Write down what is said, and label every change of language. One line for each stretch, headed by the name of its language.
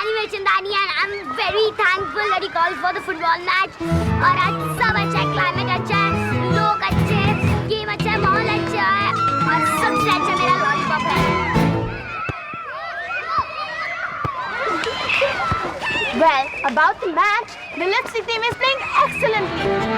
English: Chandani and I'm very thankful that he called for the football match.
Hindi: और आज सब अच्छा है, क्लाइमेट अच्छा है, लोग अच्छे हैं, गेम अच्छा है, माहौल अच्छा है और सबसे अच्छा मेरा लॉलीपॉप है।
English: Well, about the match, the lipstick team is playing excellently.